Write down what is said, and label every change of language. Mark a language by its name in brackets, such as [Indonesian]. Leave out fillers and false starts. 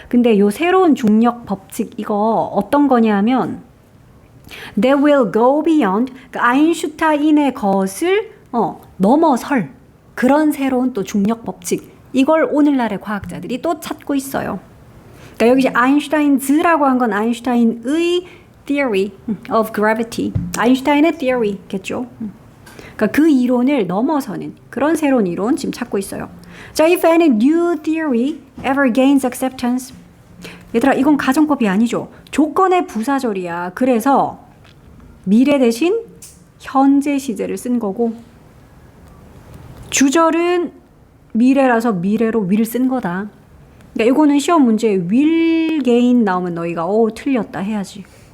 [Korean] 근데 요 새로운 중력 법칙 이거 어떤 거냐면 [English] That will go beyond [Korean] 그러니까 아인슈타인의 것을 넘어설 그런 새로운 또 중력 법칙. 이걸 오늘날의 과학자들이 또 찾고 있어요. 그러니까 여기 아인슈타인즈라고 한 건 아인슈타인의 [English] theory of gravity. [Korean] 아인슈타인의 theory겠죠. 그러니까 그 이론을 넘어서는 그런 새로운 이론 지금 찾고 있어요. [English] 자, if any new theory ever gains acceptance. [Korean] 얘들아, 이건 가정법이 아니죠. 조건의 부사절이야. 그래서 미래 대신 현재 시제를 쓴 거고 주절은 미래라서 미래로 will 쓴 거다. 그러니까 이거는 시험 문제에 will gain 나오면 너희가 틀렸다 해야지.